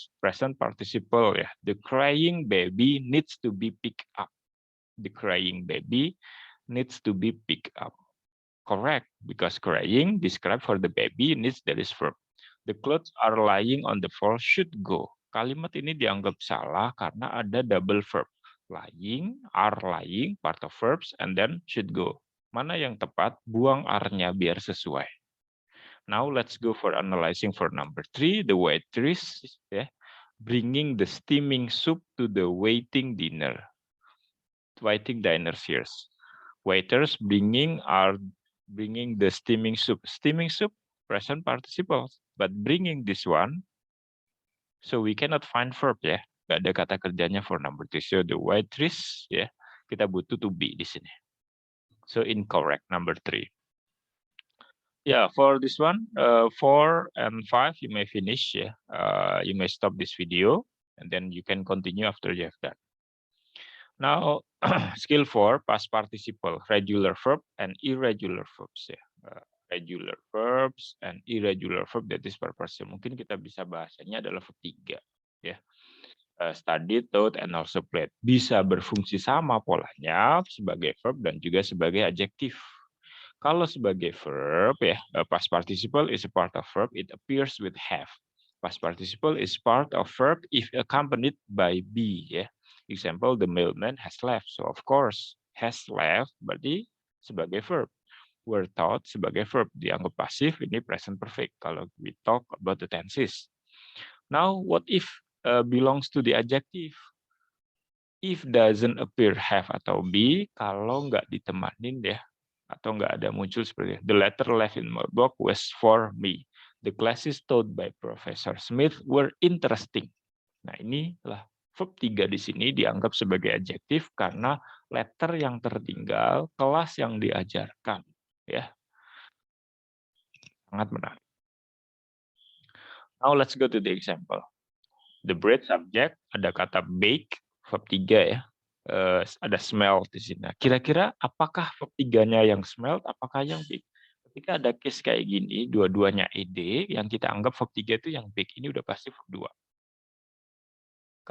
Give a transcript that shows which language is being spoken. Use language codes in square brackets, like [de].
[en] Present participle ya. The crying baby needs to be picked up. The crying baby needs to be picked up. Correct, because crying described for the baby needs there is verb. The clothes are lying on the floor should go. [id] Kalimat ini dianggap salah karena ada double verb. [en] Lying, are lying, part of verbs, and then should go. [id] Mana yang tepat? Buang are-nya biar sesuai. [en] Now let's go for analyzing for number 3, the waitress bringing the steaming soup to the waiting dinner. Waiting diners here. Waiters bringing the steaming soup. Steaming soup, present participle. But bringing this one, so we cannot find verb ya. [id] Gak ada kata kerjanya for number 3. [en] So the waitress [id] ya, kita butuh to be di sini. [en] So incorrect number 3. Yeah, for this one, 4 and 5 you may finish ya. You may stop this video and then you can continue after you have done. Now, skill 4, past participle, regular verb and irregular verbs ya. Regular verbs and irregular verb, that is per person. [id] Mungkin kita bisa bahasanya adalah verb 3 ya. [en] Study, taught, and also played. [id] Bisa berfungsi sama polanya sebagai verb dan juga sebagai adjektif. Kalau sebagai verb ya, [en] past participle is a part of verb, it appears with have. Past participle is part of verb if accompanied by be ya. Example, the mailman has left. So of course, has left [id] berarti sebagai verb. [en] Were taught [id] sebagai verb, dianggap pasif, ini [en] present perfect kalau we talk about the tenses. Now, what if belongs to the adjective? If doesn't appear have [id] atau be, kalau nggak ditemanin ya, atau nggak ada muncul seperti ini. [en] The letter left in my box was for me. The classes taught by Professor Smith were interesting. [id] Nah, inilah verb 3 di sini dianggap sebagai adjektif karena letter yang tertinggal, kelas yang diajarkan. Ya, sangat menarik. [en] Now let's go to the example. The bread subject, [id] ada kata bake, [en] verb 3 ya. [id] Ada smell di sini. Kira-kira apakah verb 3-nya yang smelled, apakah yang bake? Ketika ada case kayak gini, dua-duanya ed, yang kita anggap verb 3 itu yang bake, ini udah pasti verb 2.